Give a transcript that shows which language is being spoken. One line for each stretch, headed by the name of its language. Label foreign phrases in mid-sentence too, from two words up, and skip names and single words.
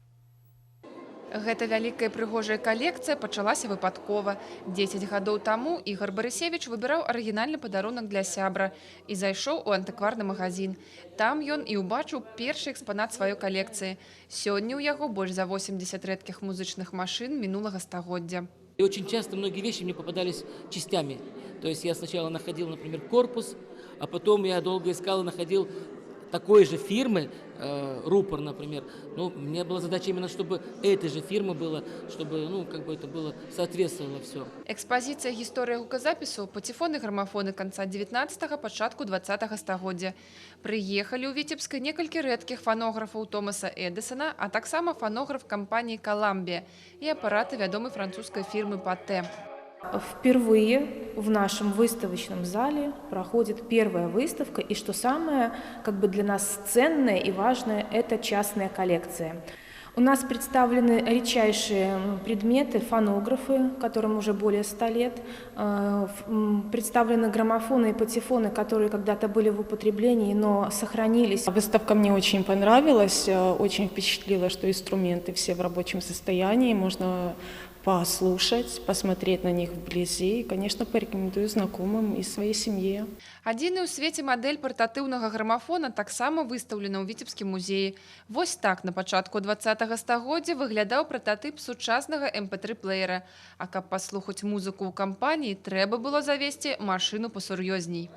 Belarusian: Гэта вялікая прыгожая калекцыя пачалася выпадкова. 10 гадоў таму Ігор Барысевіч выбіраў арыгінальны падарунак для сябра і зайшоў у антыкварны магазин. Там ён і ўбачыў першы экспанат сваёй калекцыі. Сёння ў яго больш за 80 рэдкіх музычных машын мінулага стагоддзя.
Russian: И очень часто многие вещи мне попадались частями. То есть я сначала находил, например, корпус, а потом я долго искал и находил такой же фирмы, рупор, например. Ну, у меня была задача именно, чтобы этой же фирмы было, чтобы, ну, как бы это было, соответствовало все.
Belarusian: Экспозиция «Гісторыя гуказапісу» паціфоны, грамафоны конца 19-го, пачатку 20-го стагоддзя. Прыехалі ў Віцебск некалькі рэдкіх фанографаў Томаса Эдисона, а таксама фанограф кампаніі «Коламбия»
Russian: и аппараты
Belarusian: вядомай
Russian: французской фирмы
Belarusian: «Патэ».
Russian: Впервые в нашем выставочном зале проходит первая выставка, и что самое как бы для нас ценное и важное, это частная коллекция. У нас представлены редчайшие предметы, фонографы, которым уже более 100 лет, представлены граммофоны и патефоны, которые когда-то были в употреблении, но сохранились. Выставка мне очень понравилась, очень впечатлила, что инструменты все в рабочем состоянии, можно послушать, посмотреть на них вблизи и, конечно, порекомендую знакомым и своей семье.
Belarusian: Адзіны ў свеце мадэль партатыўнага грамафона таксама выстаўлена ў Віцебскім музеі. Вось так на пачатку 20-го стагоддзя выглядаў прататып сучаснага MP3-плеера. А каб паслухаць музыку ў кампаніі, трэба было завесці машыну пасур'ёзней.